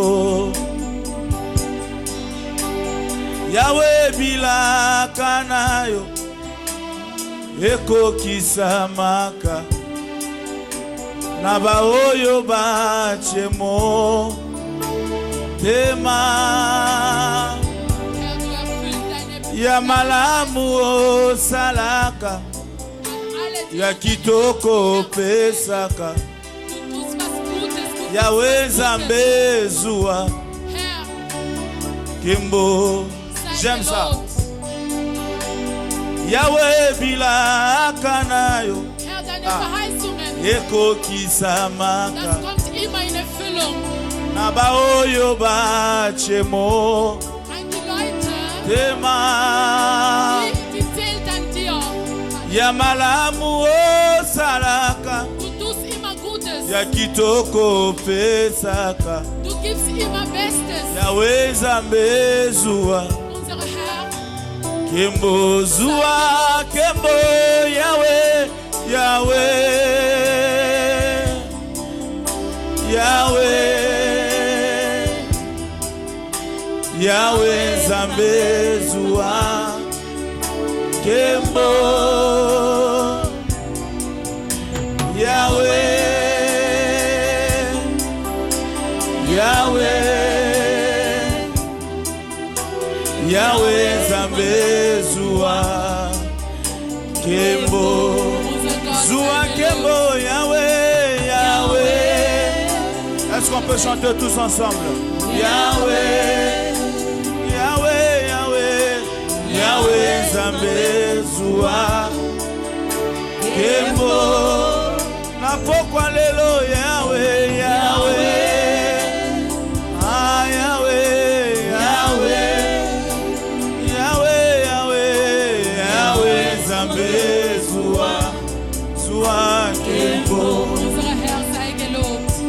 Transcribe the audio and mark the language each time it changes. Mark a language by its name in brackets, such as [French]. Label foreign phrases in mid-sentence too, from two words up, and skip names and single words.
[Lingala] Yahweh bilaka na yo. Ekokisamaka na baoyo bachemo tema. [German] Herr, du erfüllst deine [Lingala] Ya malamu osalaka. [German] alle, die [Lingala] Ya kitoko pesaka. [German] du tust was Gutes. Du [Lingala] Yahweh Nzambe zuwa [German] Herr, [Lingala] kembo. [German] sei [French] J'aime ça. [German] gelobt. [Lingala] Yahweh bilaka na yo. [German] Herr, deine Verheißungen, [Lingala] Ekokisamaka [German] das kommt immer in Erfüllung. [Lingala] na baoyo bachemo [German] An die Leute, [Lingala] tema. [German] die zählt an dir. [Lingala] Ya malamu osalaka. [German] Du tust immer Gutes. [Lingala] Ya kitoko pesaka. [German] Du gibst immer Bestes. [Lingala] Yahweh Nzambe zuwa [German] Unsere Herr, [Lingala] kembo zuwa kembo. Yahweh, Yahweh, Yahweh, Yahweh Nzambe zuwa kembo. Yahweh, Yahweh, Yahweh Nzambe zuwa kembo. [German] unser Gott, [Lingala] Zoua [German] sei [Lingala] Kembo, [German] gelobt. [Lingala] Yahweh, Yahweh. [French] Est-ce qu'on peut chanter tous ensemble? [Lingala] Yahweh, Yahweh, Yahweh, Yahweh Nzambe zuwa Kembo. Na pokwa lelo Yahweh, Yahweh. Ah Yahweh, Yahweh. Yahweh, Yahweh, Yahweh Nzambe zuwa Kembo. [German] Unser Herr sei gelobt.